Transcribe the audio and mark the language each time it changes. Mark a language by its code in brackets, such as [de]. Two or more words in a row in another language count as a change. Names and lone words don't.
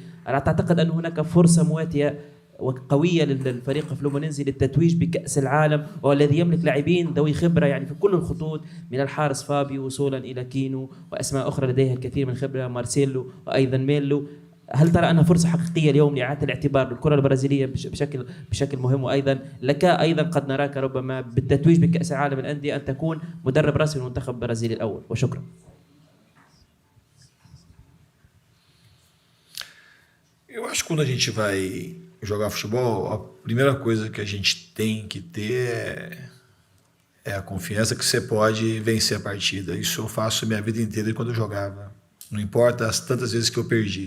[ar] لا تعتقد أن هناك فرصة مواتية وقوية للفريق فلومينينزي للتتويج بكأس العالم، والذي يملك لاعبين ذوي خبرة يعني في كل الخطوط، من الحارس فابيو وصولا إلى كينو وأسماء أخرى لديها الكثير من الخبرة، مارسيلو وأيضا ميلو. هل ترى أنها فرصة حقيقية اليوم لإعادة الاعتبار للكرة البرازيلية بشكل مهم؟ وأيضا لك أيضا قد نراك ربما بالتتويج بكأس العالم الأندية أن تكون مدرب رسمي للمنتخب البرازيلي الأول. وشكرا. [pt] Eu acho que quando a gente vai jogar futebol, a primeira coisa que a gente tem que ter é a confiança que você pode vencer a partida. Isso eu faço minha vida inteira quando eu jogava. Não importa as tantas vezes que eu perdi.